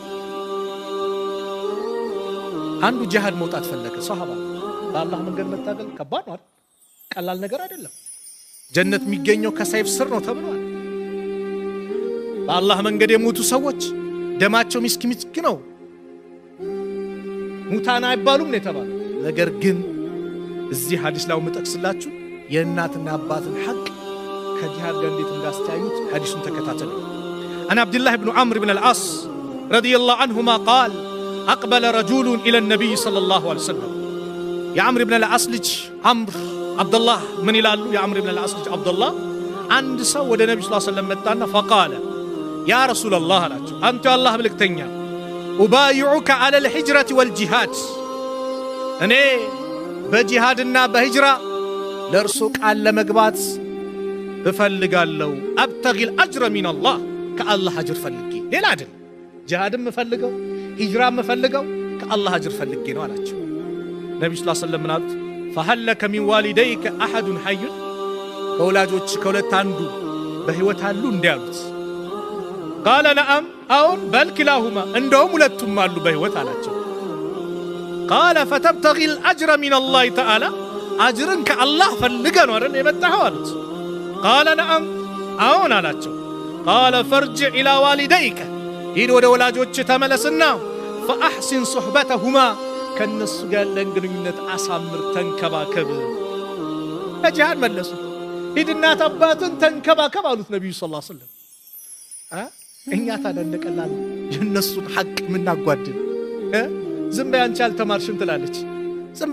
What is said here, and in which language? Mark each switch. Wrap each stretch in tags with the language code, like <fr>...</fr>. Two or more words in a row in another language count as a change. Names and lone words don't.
<am>አንዱ ጂሃድ መውጣት ፈለገ ሷሃባ በአላህ መንገድ መታገል ከባድ ነው ቀላል ነገር አይደለም ጀነት የሚገኘው ከሰይፍ ስር ነው ተብሏል በአላህ መንገድ የሞቱ ሰዎች ደማቸው ምስኪ ነው ሙታና አይባሉም ነው የተባለው ነገር ግን እዚህ ሐዲስ ላይ መጠቅስላችሁ የእናትና አባትን ሐቅ ከጂሃድ ጋር እንዴት እንዳስተያዩት ሐዲሱን ተከታተሉ አን አብዱላህ ኢብኑ ዐምር ኢብኑ አልዓስ</am> <ar>رضي الله عنهما</ar> <am>ቃል</am> <ar>أقبل رجل إلى النبي صلى الله عليه وسلم يا عمرو بن العاص</ar> <am>ልጅ</am> <ar>عبد الله من</ar> <am>ይላሉ</am> <ar>يا عمرو بن العاص</ar> <am>ልጅ</am> <ar>عبد الله</ar> <am>አንድ ሰው ወደ ነብዩ</am> <ar>صلى الله عليه وسلم</ar> <am>መጣና</am> <ar>فقال يا رسول الله</ar> <am>አላቸው አንተ የአላህ መልእክተኛ</am> <ar>أبايعك على الهجرة والجهاد</ar> <am>እኔ በጂሃድና በሂጅራ ለርሱ ቃል ለመግባት እፈልጋለሁ</am> <ar>أبتغي الأجر من الله</ar> <am>ከአላህ አጅር ፈልጌ ሌላ አይደል ጂሃድም እፈልገው ሂጅራ መፈልገው ከአላህ አጅር ፈልጌ ነው አላቸው ነብዩ</am> <ar>صلى الله عليه وسلم</ar> <am>አሉት</am> <ar>فهل لك من والديك احد حي</ar> <am>ከወላጆች ከሁለት አንዱ በህይወት አሉ እንዲያሉት</am> <ar>قال نعم</ar> <am>አሁን</am> <ar>بل كلاهما</ar> <am>እንደውም ሁለቱም አሉ በህይወት አላቸው</am> <ar>قال فتبتغي الاجر من الله تعالى</ar> <am>አጅርን ከአላህ ፈልገ ነው አይደል የመጣኸው አሉት</am> <ar>قال نعم</ar> <am>አሁን አላቸው</am> <ar>قال فارجع الى والديك</ar> <am>ሂድ ወደ ወላጆች ተመለስና</am> <ar>فاحسن صحبتهما</ar> <am>ከነሱ ጋር ለግንኙነት አሳምር ተንከባከብ ለጂሃድ መለሱ ሂድና አባትን ተንከባከብ አሉት ነብዩ</am> <ar>صلى الله عليه</ar> <am>ወሰለም እኛ ታደንቀላል የነሱን ሐቅ ምናጓድል ዝም በይ አንቺ አልተማርሽም ትላለች ዝም</am>